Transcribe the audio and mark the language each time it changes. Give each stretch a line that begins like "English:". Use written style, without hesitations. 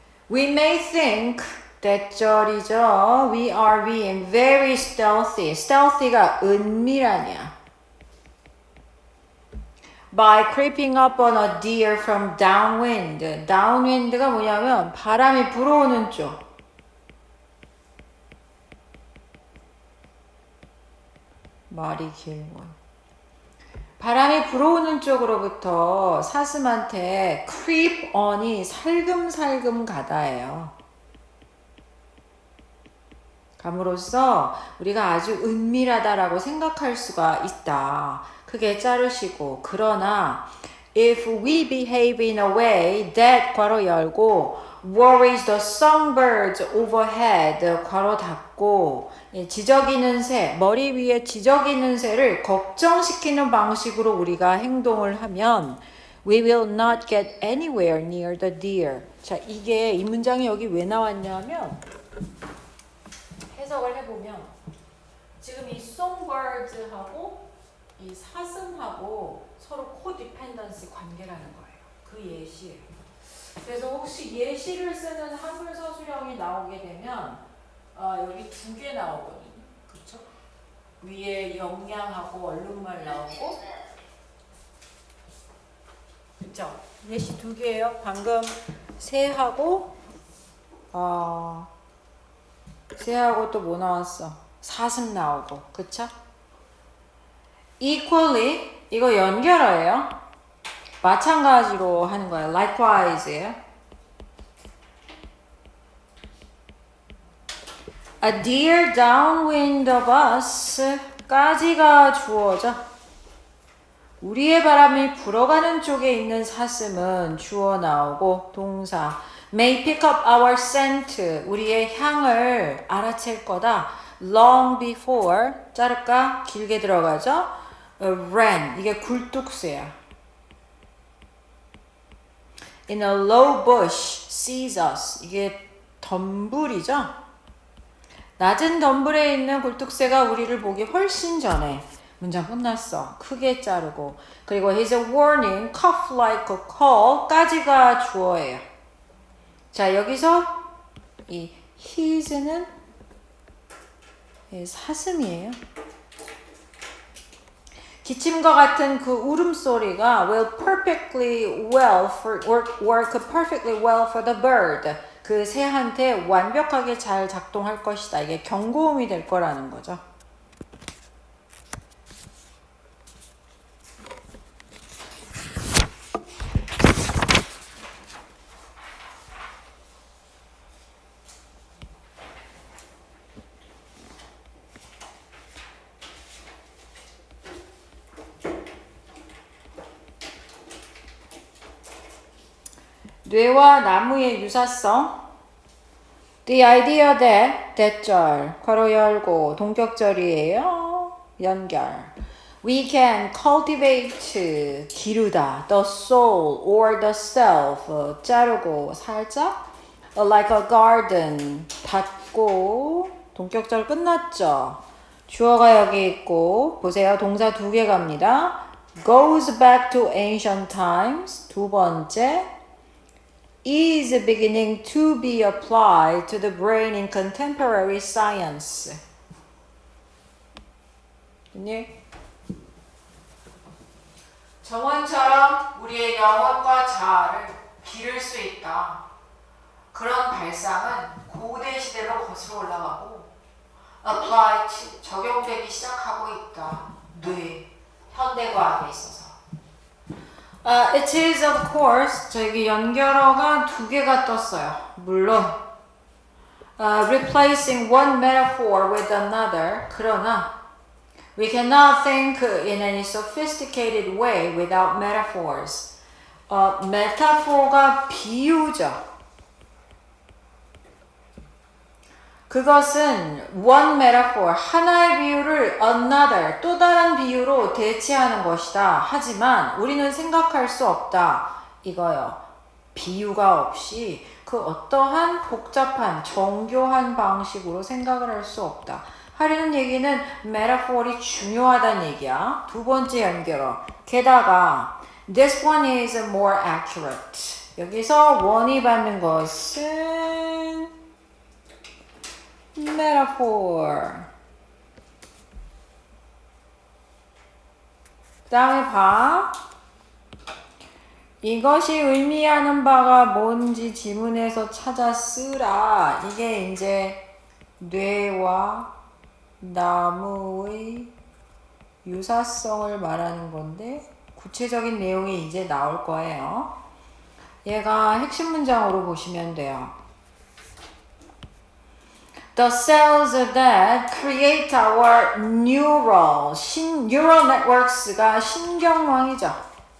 English: We may think
Korean: 대절이죠.
English: We are being very stealthy. stealthy
Korean: 가 은밀하냐.
English: By creeping up on a deer from downwind.
Korean: downwind가 뭐냐면 바람이 불어오는 쪽. 말이 길고. 바람이 불어오는 쪽으로부터 사슴한테
English: creep on
Korean: 이 살금살금 가다예요. 감으로써 우리가 아주 은밀하다라고 생각할 수가 있다. 크게 자르시고 그러나
English: if we behave in a way that
Korean: 괄호 열고
English: worries the songbirds overhead
Korean: 괄호 닫고 지저귀는 새, 머리 위에 지저귀는 새를 걱정시키는 방식으로 우리가 행동을 하면
English: we will not get anywhere near the deer.
Korean: 자, 이게 이 문장이 여기 왜 나왔냐면 해석을 해보면 지금 이 songbird하고 이 사슴하고 서로 코디펜던시 관계라는 거예요. 그 예시예요. 그래서 혹시 예시를 쓰는 한글 서술형이 나오게 되면 여기 두 개 나오거든요. 그렇죠? 위에 영양하고 얼룩말 나오고 그렇죠? 예시 두 개예요. 방금 새하고 새하고 또 뭐 나왔어? 사슴 나오고 그쵸? equally 이거 연결어예요. 마찬가지로 하는 거예요.
English: likewise. A deer downwind of us
Korean: 까지가 주어져. 우리의 바람이 불어가는 쪽에 있는 사슴은 주어 나오고 동사
English: may pick up our scent
Korean: 우리의 향을 알아챌 거다.
English: long before
Korean: 자를까? 길게 들어가죠. ran 이게 굴뚝새야.
English: In a low bush sees us
Korean: 이게 덤불이죠. 낮은 덤불에 있는 굴뚝새가 우리를 보기 훨씬 전에 문장 끝났어. 크게 자르고 그리고
English: his warning cough like a call
Korean: 까지가 주어예요. 자 여기서 이 his는 사슴이에요. 기침과 같은 그 울음소리가
English: will perfectly well for work perfectly well for the bird.
Korean: 그 새한테 완벽하게 잘 작동할 것이다. 이게 경고음이 될 거라는 거죠. 뇌와 나무의 유사성.
English: The idea that
Korean: 대절 괄호 열고 동격절이에요. 연결.
English: We can cultivate
Korean: 기르다
English: the soul or the self
Korean: 자르고 살짝
English: like a garden
Korean: 닫고 동격절 끝났죠. 주어가 여기 있고 보세요. 동사 두 개 갑니다.
English: goes back to ancient times
Korean: 두 번째
English: is beginning to be applied to the brain in contemporary science.
Korean: 됐니? 정원처럼 우리의 영혼과 자아를 기를 수 있다. 그런 발상은 고대 시대로 거슬러 올라가고 applied, 적용되기 시작하고 있다. 뇌, 현대과학에 있어서.
English: It is of course
Korean: 저기 연결어가 두 개가 떴어요. 물론
English: replacing one metaphor with another.
Korean: 그러나
English: we cannot think in any sophisticated way without metaphors.
Korean: 메타포가 비유죠. 그것은
English: one metaphor,
Korean: 하나의 비유를
English: another,
Korean: 또 다른 비유로 대체하는 것이다. 하지만 우리는 생각할 수 없다. 이거요. 비유가 없이 그 어떠한 복잡한, 정교한 방식으로 생각을 할 수 없다. 하려는 얘기는 metaphor이 중요하다는 얘기야. 두 번째 연결어. 게다가
English: this one is more accurate.
Korean: 여기서 원이 받는 것은 metaphor. 그 다음에 봐. 이것이 의미하는 바가 뭔지 지문에서 찾아 쓰라. 이게 이제 뇌와 나무의 유사성을 말하는 건데 구체적인 내용이 이제 나올 거예요. 얘가 핵심 문장으로 보시면 돼요.
English: The cells that create our neural networks가
Korean: 신경망이죠.